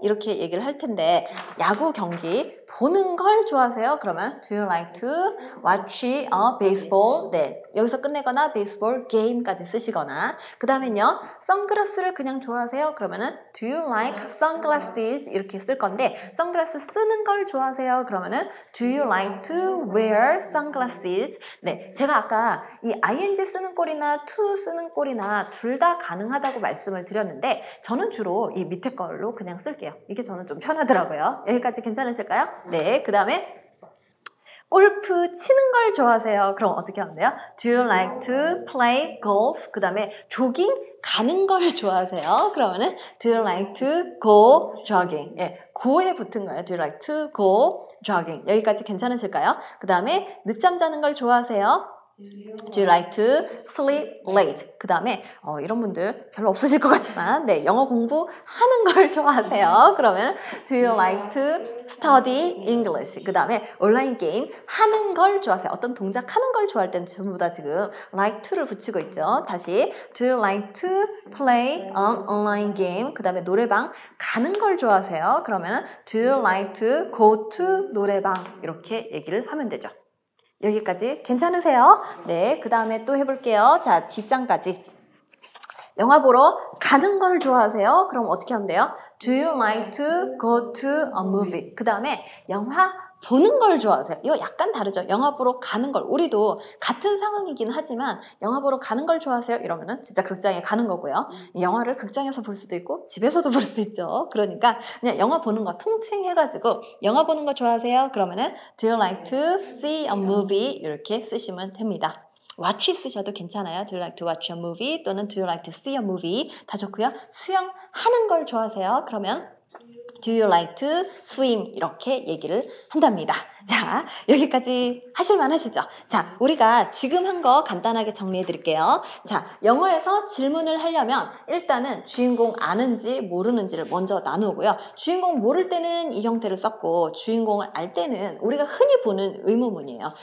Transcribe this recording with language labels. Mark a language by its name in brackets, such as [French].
[Korean] 이렇게 얘기를 할 텐데 야구 경기 보는 걸 좋아하세요? 그러면 [English] Do you like to watch baseball? [Korean] 네, 여기서 끝내거나 [English] baseball game [Korean] 까지 쓰시거나 그 다음엔요. 선글라스를 그냥 좋아하세요? 그러면은 [English] Do you like sunglasses? [Korean] 이렇게 쓸 건데 선글라스 쓰는 걸 좋아하세요? 그러면은 [English] Do you like to wear sunglasses? [Korean] 네, 제가 아까 이 ing 쓰는 꼴이나 to 쓰는 꼴이나 둘 다 가능하다고 말씀을 드렸는데 저는 주로 이 밑에 걸로 그냥 쓸게요. 이게 저는 좀 편하더라고요. 여기까지 괜찮으실까요? 네, 그 다음에 골프 치는 걸 좋아하세요? 그럼 어떻게 하면 돼요? [English] Do you like to play golf? [Korean] 그 다음에 조깅 가는 걸 좋아하세요? 그러면은 [English] Do you like to go jogging? [Korean] 예, go에 붙은 거예요. [English] Do you like to go jogging? [Korean] 여기까지 괜찮으실까요? 그 다음에 늦잠 자는 걸 좋아하세요? [English] Do you like to sleep late? [Korean] 그 다음에 이런 분들 별로 없으실 것 같지만 네, 영어 공부하는 걸 좋아하세요. 그러면 [English] Do you like to study English? [Korean] 그 다음에 온라인 게임 하는 걸 좋아하세요. 어떤 동작 하는 걸 좋아할 때는 전부 다 지금 like to를 붙이고 있죠. 다시 [English] Do you like to play an online game? [Korean] 그 다음에 노래방 가는 걸 좋아하세요. 그러면 [English] Do you like to go to 노래방? [Korean] 이렇게 얘기를 하면 되죠. 여기까지 괜찮으세요? 네, 그 다음에 또 해볼게요. 자, 뒷장까지. 영화 보러 가는 걸 좋아하세요? 그럼 어떻게 하면 돼요? [English] Do you like to go to a movie? [Korean] 그 다음에 영화 보는 걸 좋아하세요? 이거 약간 다르죠? 영화 보러 가는 걸. 우리도 같은 상황이긴 하지만 영화 보러 가는 걸 좋아하세요? 이러면은 진짜 극장에 가는 거고요. 영화를 극장에서 볼 수도 있고 집에서도 볼 수 있죠. 그러니까 그냥 영화 보는 거 통칭해가지고 영화 보는 거 좋아하세요? 그러면은 [English] Do you like to see a movie? [Korean] 이렇게 쓰시면 됩니다. watch 쓰셔도 괜찮아요. [English] Do you like to watch a movie? 또는 Do you like to see a movie? [Korean] 다 좋고요. 수영하는 걸 좋아하세요? 그러면 [English] Do you like to swim? [Korean] 이렇게 얘기를 한답니다. 자, 여기까지 하실만 하시죠? 자, 우리가 지금 한 거 간단하게 정리해 드릴게요. 자, 영어에서 질문을 하려면 일단은 주인공 아는지 모르는지를 먼저 나누고요. 주인공 모를 때는 이 형태를 썼고 주인공을 알 때는 우리가 흔히 보는 의문문이에요.